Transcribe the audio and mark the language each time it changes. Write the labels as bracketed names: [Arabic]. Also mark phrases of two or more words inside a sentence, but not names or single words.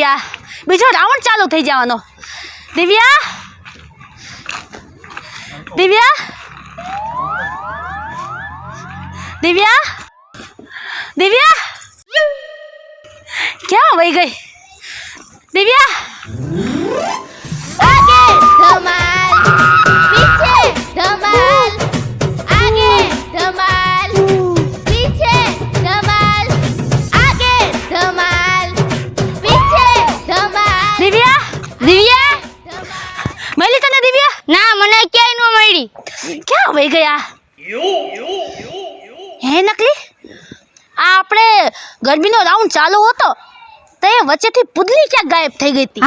[Gujarati] આ બીજો રાઉન્ડ ચાલુ થઈ જવાનો. દિવ્યા દિવ્યા દિવ્યા દિવ્યા ક્યાં વહી ગઈ? દિવ્યા [Hindi] आगे धमाल, पीछे धमाल, आगे धमाल, पीछे धमाल, आगे धमाल, पीछे धमाल. [Gujarati] દિવ્યા દિવ્યા મળી તને દિવ્યા? ના, મને ક્યાંય ન મળી. ક્યાં વહી ગયા? હે નકલી આ આપણે ગરબીનો રાઉન્ડ ચાલુ હતો તો એ વચ્ચેથી પુદલી ક્યાં ગાયબ થઈ ગઈ હતી?